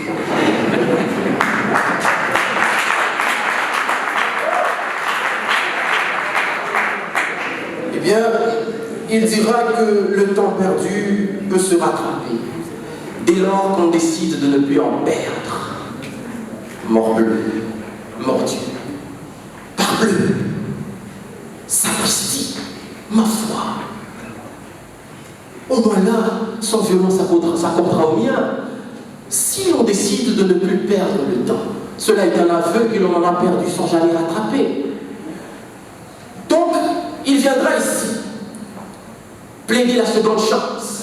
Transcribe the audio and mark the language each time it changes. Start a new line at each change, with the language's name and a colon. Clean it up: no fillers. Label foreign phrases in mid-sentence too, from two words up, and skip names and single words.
French: Eh bien, il dira que le temps perdu peut se rattraper dès lors qu'on décide de ne plus en perdre. Morbleu, mordieu, parbleu, sapristi, ma foi. Au moins là, son violence s'accordera au mien. Si l'on décide de ne plus perdre le temps, cela est un aveu que l'on en a perdu sans jamais rattraper. Donc, il viendra ici, plaider la seconde chance.